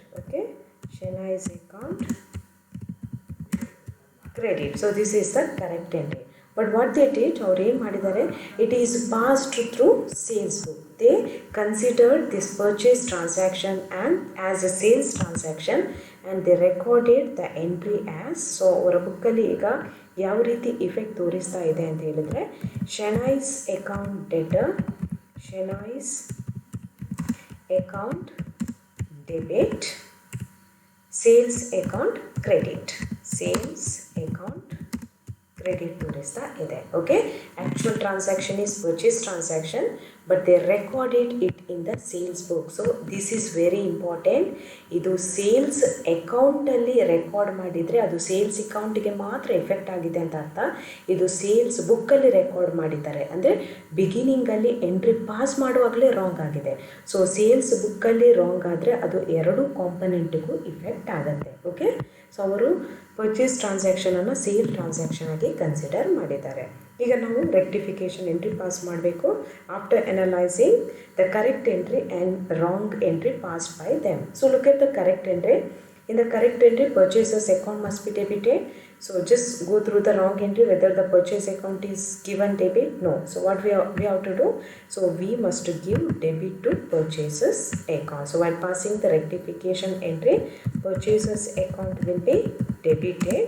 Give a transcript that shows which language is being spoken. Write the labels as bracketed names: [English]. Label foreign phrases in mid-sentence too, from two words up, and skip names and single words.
[English] Okay, Chennai's account credit. So this is the correct entry. But what they did, or it is passed through sales book. They considered this purchase transaction and as a sales transaction and they recorded the entry as. [Kannada] So ಅವರ ಬುಕ್ಕಲ್ಲಿ ಈಗ ಯಾವ ರೀತಿ ಇಫೆಕ್ಟ್ ತೋರಿಸ್ತಾ ಇದೆ ಅಂತ ಹೇಳಿದ್ರೆ [English] Chennai's account debtor, Chennai's account debit, sales account credit, [Kannada] sales account credit ತೋರಿಸ್ತಾ ಇದೆ. [English] Okay, actual transaction is purchase transaction but they recorded it in the sales book. So this is very important. [Kannada] ಇದು ಸೇಲ್ಸ್ ಅಕೌಂಟಲ್ಲಿ ರೆಕಾರ್ಡ್ ಮಾಡಿದರೆ ಅದು ಸೇಲ್ಸ್ ಅಕೌಂಟಿಗೆ ಮಾತ್ರ ಎಫೆಕ್ಟ್ ಆಗಿದೆ ಅಂತ ಅರ್ಥ. ಇದು ಸೇಲ್ಸ್ ಬುಕ್ಕಲ್ಲಿ ರೆಕಾರ್ಡ್ ಮಾಡಿದ್ದಾರೆ ಅಂದರೆ ಬಿಗಿನಿಂಗಲ್ಲಿ [English] entry pass [Kannada] ಮಾಡುವಾಗಲೇ ರಾಂಗ್ ಆಗಿದೆ. ಸೊ ಸೇಲ್ಸ್ ಬುಕ್ಕಲ್ಲಿ ರಾಂಗ್ ಆದರೆ ಅದು ಎರಡು ಕಾಂಪೊನೆಂಟಿಗೂ ಇಫೆಕ್ಟ್ ಆಗುತ್ತೆ. ಓಕೆ, ಸೊ ಅವರು ಪರ್ಚೇಸ್ ಟ್ರಾನ್ಸಾಕ್ಷನನ್ನು [English] sale transaction [Kannada] ಆಗಿ ಕನ್ಸಿಡರ್ ಮಾಡಿದ್ದಾರೆ. ಈಗ ನಾವು ರೆಕ್ಟಿಫಿಕೇಷನ್ ಎಂಟ್ರಿ ಪಾಸ್ ಮಾಡಬೇಕು. [English] After analysing the correct entry and wrong entry passed by them. So look at the correct entry. In the correct entry, purchaser's account must be debited. So just go through the wrong entry whether the purchase account is given debit. No. So what we have to do? So we must give debit to purchaser's account. So while passing the rectification entry, purchaser's account will be debited.